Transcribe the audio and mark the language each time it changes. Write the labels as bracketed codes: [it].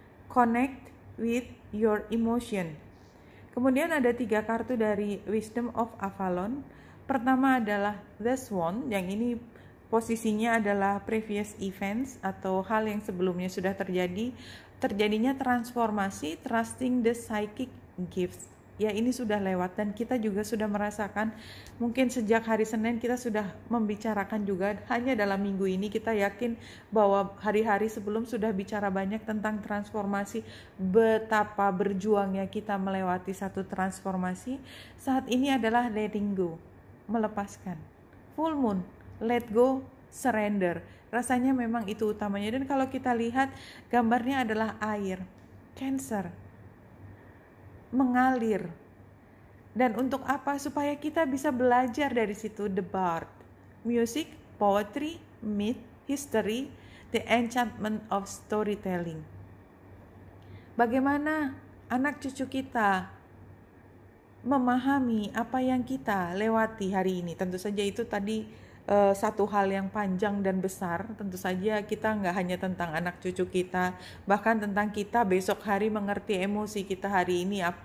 [en] Connect with your emotion. [id] Kemudian ada 3 kartu dari Wisdom of Avalon. Pertama adalah The Swan, yang ini posisinya adalah [en] previous events [id] atau hal yang sebelumnya sudah terjadi, terjadinya transformasi, [en] trusting the psychic gifts. [id] Ya, ini sudah lewat dan kita juga sudah merasakan, mungkin sejak hari Senin kita sudah membicarakan juga, hanya dalam minggu ini kita yakin bahwa hari-hari sebelum sudah bicara banyak tentang transformasi, betapa berjuangnya kita melewati satu transformasi. Saat ini adalah letting go, melepaskan. [en] Full moon, let go, surrender. [id] Rasanya memang itu utamanya. Dan kalau kita lihat gambarnya adalah air, Cancer, mengalir. Dan untuk apa? Supaya kita bisa belajar dari situ. [en] The Bard, music, poetry, myth, history, the enchantment of storytelling. [id] Bagaimana anak cucu kita memahami apa yang kita lewati hari ini. Tentu saja itu tadi satu hal yang panjang dan besar. Tentu saja kita nggak hanya tentang anak cucu kita, bahkan tentang kita besok hari mengerti emosi kita hari ini.